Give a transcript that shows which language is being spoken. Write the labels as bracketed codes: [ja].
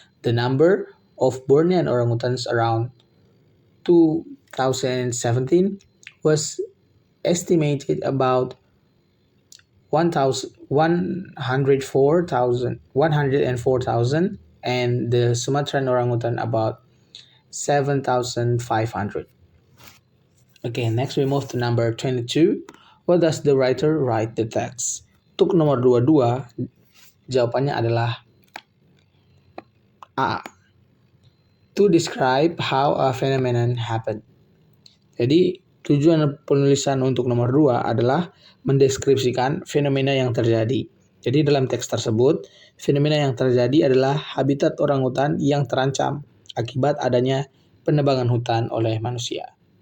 [en] The number of Bornean orangutans around 2017 was estimated about 104,000 and the Sumatran orangutan about 7,500. Okay, next we move to number 22. What does the writer write the text? [id] Untuk nomor 22, jawabannya adalah A. [en] To describe how a phenomenon happened. [id] Jadi, tujuan penulisan untuk nomor 2 adalah mendeskripsikan fenomena yang terjadi. Jadi, dalam teks tersebut, fenomena yang terjadi adalah habitat orangutan yang terancam akibat adanya penebangan hutan oleh manusia.